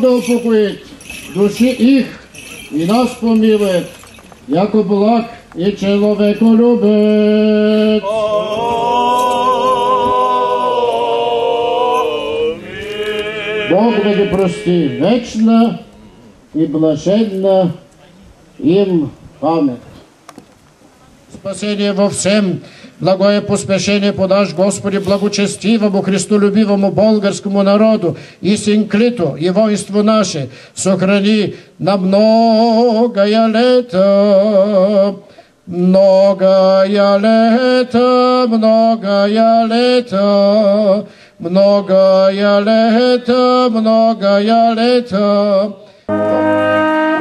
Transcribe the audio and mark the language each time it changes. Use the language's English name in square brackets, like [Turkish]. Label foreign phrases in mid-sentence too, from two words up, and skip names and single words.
[Church Slavic] успокоит души их и нас помилует, яко благ и человеколюбец. [Bulgarian] Бог да ги прости вечна и блаженна им памет. [Church Slavic] Спасение во всем, благое поспешение подашь, Господи, благочестивому, христолюбивому болгарскому народу и синклиту, и воинству наше, сохрани на многое лето, многое лето, многое лето, многое лето, многое лето.